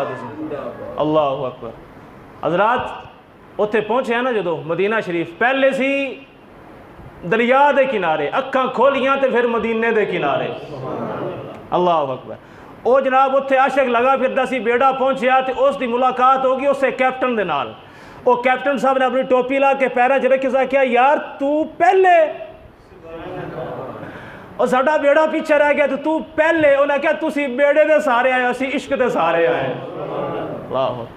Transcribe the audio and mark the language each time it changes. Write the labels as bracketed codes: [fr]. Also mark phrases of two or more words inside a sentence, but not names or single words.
[ar] اللہ اکبر. [pa] حضرات اتنے پہنچے ہیں نا جدو مدینہ شریف, پہلے سی دریا دے کنارے, اکھاں کھولیاں تے پھر مدینے دے کنارے. [ar] اللہ اکبر. [pa] او جناب اتنے عاشق لگا پھردا سی, بیڑا پہنچیا تے اس دی ملاقات ہوگی اس سے کیپٹن دے نال. او کیپٹن صاحب نے اپنی ٹوپی لا کے پیرا چ رکھی, کیا یار تو پہلے, اور ساڈا بیڑا پیچھے رہ گیا تو پہلے. انہیں کہا تسی بیڑے دے سارے آئے, اسی عشق دے سارے آئے. [ar] اللہ اکبر.